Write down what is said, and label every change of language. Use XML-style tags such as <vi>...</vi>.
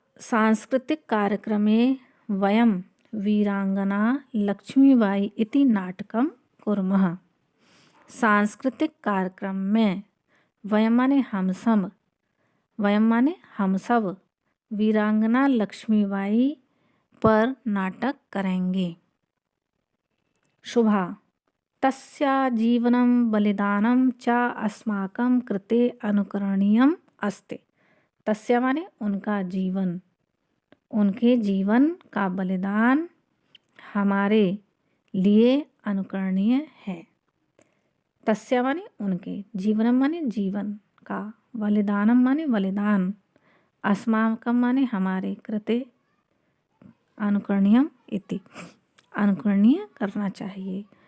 <sa>सांस्कृतिक कार्यक्रमे वयं वीरांगना लक्ष्मीबाई इति नाटकं कुर्मः।</sa> <hi>सांस्कृतिक कार्यक्रम में वयं माने हम सब, वयं माने हम सब, वीरांगना लक्ष्मीबाई पर नाटक करेंगे।</hi> <sa>शुभा तस्या जीवनं बलिदानं च अस्माकं कृते अनुकरणीयम् अस्ति।</sa> <hi>तस्या माने उनका जीवन, उनके जीवन का बलिदान हमारे लिए अनुकरणीय है। तस्या माने उनके, जीवनम माने जीवन का, बलिदानम माने बलिदान, अस्माकं माने हमारे, कृते अनुकरणीयम इति, अनुकरणीय करना चाहिए।</hi>